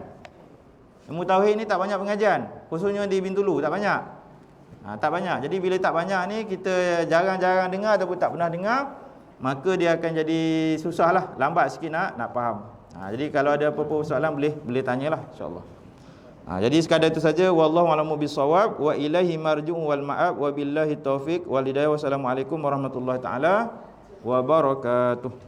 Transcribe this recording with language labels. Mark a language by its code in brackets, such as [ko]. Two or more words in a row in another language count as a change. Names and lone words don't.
[ms] Ilmu tauhid ni tak banyak pengajian. Khususnya di Bintulu tak banyak. Tak banyak. Jadi bila tak banyak ni kita jarang-jarang dengar ataupun tak pernah dengar, maka dia akan jadi susahlah, lambat sikit nak faham. Jadi kalau ada apa-apa soalan boleh tanyalah [ar] إن شاء الله. [ms] Jadi sekadar itu saja, [ar] والله أعلم بالصواب وإليه المرجع والمآب وبالله التوفيق والهداية. والسلام عليكم ورحمة الله تعالى وبركاته.